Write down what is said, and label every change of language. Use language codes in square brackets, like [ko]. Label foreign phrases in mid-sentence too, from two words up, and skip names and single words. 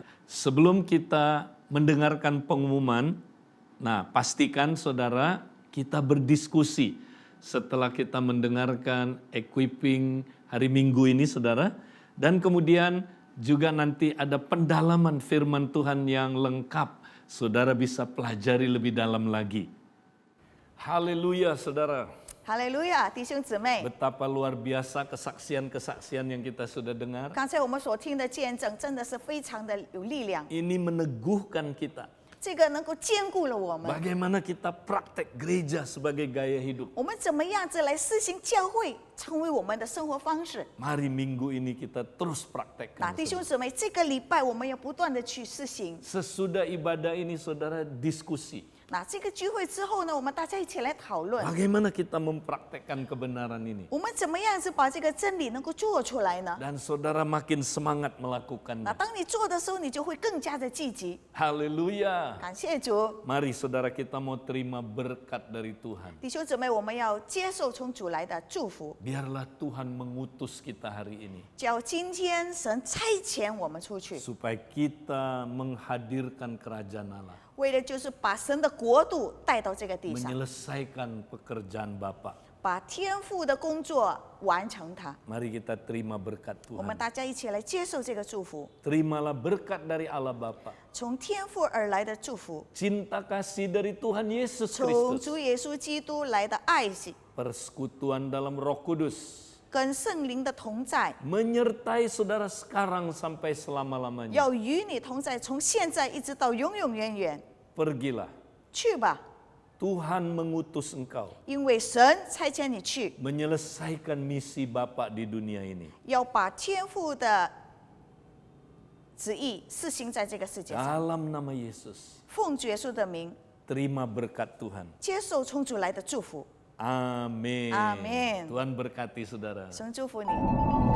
[id] Sebelum kita mendengarkan pengumuman, nah pastikan saudara kita berdiskusi setelah kita mendengarkan equipping hari Minggu ini saudara, dan kemudian juga nanti ada pendalaman firman Tuhan yang lengkap. Saudara bisa pelajari lebih dalam lagi. Haleluya saudara. [zh] Haleluya，弟兄姊妹。 [id] Betapa luar biasa kesaksian-kesaksian yang kita sudah dengar. [zh] 刚才我们所听的见证真的是非常的有力量， [id] Ini meneguhkan kita. [zh] 这个能够兼顾了我们。 [id] Bagaimana kita praktek gereja sebagai gaya hidup. [zh] 我们怎么样子来施行教会，成为我们的生活方式？ [id] Mari minggu ini kita terus praktekkan. [zh] 那弟兄姊妹，这个礼拜我们要不断的去施行。 [id] Sesudah ibadah ini saudara diskusi. [zh] 那这个聚会之后呢，我们大家一起来讨论， [id] Bagaimana kita mempraktekkan kebenaran ini. [zh] 我们怎么样子把这个真理能够做出来呢？ [id] Dan saudara makin semangat [zh] 那 [id] melakukannya. [zh] 当你做的时候，你就会更加的积极。 [id] Haleluya. [zh] 感谢主， [id] Mari saudara kita mau terima berkat dari Tuhan. [zh] 弟兄姊妹，我们要接受从主来的祝福。 [id] Biarlah Tuhan mengutus kita hari ini. [zh] 叫今天神差遣我们出去， [id] Supaya kita menghadirkan kerajaan Allah. [zh] 为的就是把神的国度带到这个地上， [id] Menyelesaikan pekerjaan Bapa. [zh] 把天父的工作完成它。 [id] Mari kita terima berkat [zh] 我们 [id] Tuhan. [zh] 大家一起来接受这个祝福， [id] Terimalah berkat dari Allah Bapa. [zh] 从天父而来的祝福， [id] Cinta kasih dari Tuhan Yesus [zh] 从 [id] Kristus. [zh] 主耶稣基督来的爱惜， [id] Persekutuan dalam Roh Kudus. [zh] 跟圣灵的同在， [id] Menyertai saudara sekarang sampai selama-lamanya. [zh] 要与你同在，从现在一直到永永远远。 [id] Pergilah. [zh] 去吧， [id] Tuhan mengutus engkau [zh] 因为神差遣你去， [id] menyelesaikan misi Bapa di dunia ini. [zh] 要把天父的旨意施行在这个世界上。 [id] Dalam nama Yesus, [zh] 奉主耶稣的名， [id] terima berkat Tuhan. [zh] 接受从主来的祝福。 [id] Amin. Amin. Tuhan berkati saudara. [zh] 神祝福你。